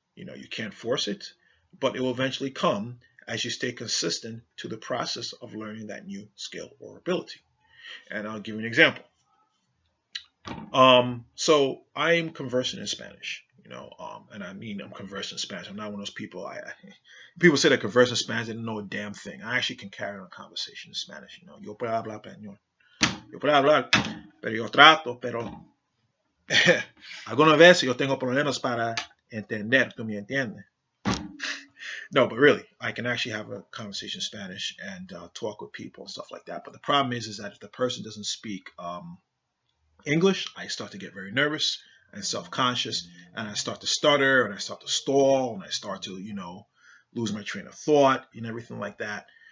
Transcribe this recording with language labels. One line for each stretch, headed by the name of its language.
English: You can't force it, but it will eventually come as you stay consistent to the process of learning that new skill or ability. And I'll give you an example. So I'm conversing in Spanish, and I mean I'm conversing in Spanish. I'm not one of those people. People say that conversing in Spanish, they don't know a damn thing. I actually can carry on a conversation in Spanish.
Spanish: Yo puedo hablar español. Yo puedo hablar, pero yo trato, pero algunas veces yo tengo problemas para entender. ¿Tú me entiendes?
English: No, but really, I can actually have a conversation in Spanish and talk with people and stuff like that. But the problem is that if the person doesn't speak English, I start to get very nervous and self-conscious, and I start to stutter, and I start to stall, and I start to, lose my train of thought and everything like that.